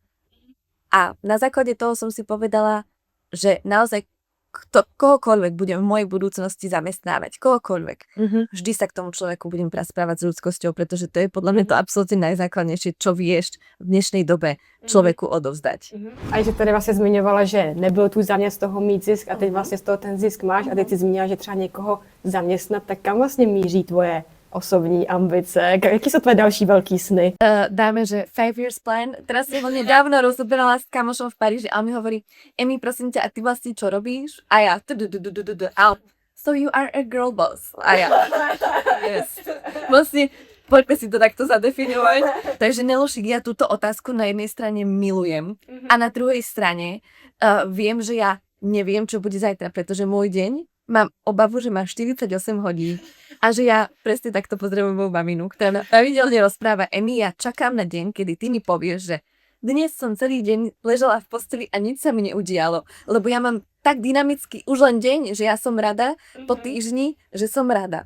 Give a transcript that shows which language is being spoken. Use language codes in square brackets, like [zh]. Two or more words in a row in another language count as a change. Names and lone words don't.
[sk] A na základe toho som si povedala, že naozaj kohokoľvek budem v mojej budúcnosti zamestnávať, kohokoľvek, vždy sa k tomu človeku budem správať s ľudskosťou, pretože to je podľa mňa to absolútne najzákladnejšie, čo vieš v dnešnej dobe človeku odovzdať. [cs] A že tady vlastně zmiňovala, že nebyl tu záměr z toho mít zisk a teď vlastně z toho ten zisk máš a teď si zmínila, že třeba někoho zaměstnat, tak kam vlastně míří tvoje osobní ambice? [sk] Jaký sú tvoje další veľký sny? Dáme, že [en] 5 years plan. [sk] Teraz som ho nedávno rozoberala s kamošom v Paríži a on mi hovorí, Emi, prosím ťa, a ty vlastne čo robíš? A ja, [en] so you are a girl boss. [sk] A ja, yes. Vlastne, poďme si to takto zadefinovať. Takže Nelušik, ja túto otázku na jednej strane milujem a na druhej strane viem, že ja neviem, čo bude zajtra, pretože môj deň mám obavu, že má 48 hodín a že ja presne takto pozdravujem moju maminu, ktorá ma pravidelne rozpráva, Emi, ja čakám na deň, kedy ty mi povieš, že dnes som celý deň ležala v posteli a nič sa mi neudialo, lebo ja mám tak dynamicky už len deň, že ja som rada po týždni, že som rada.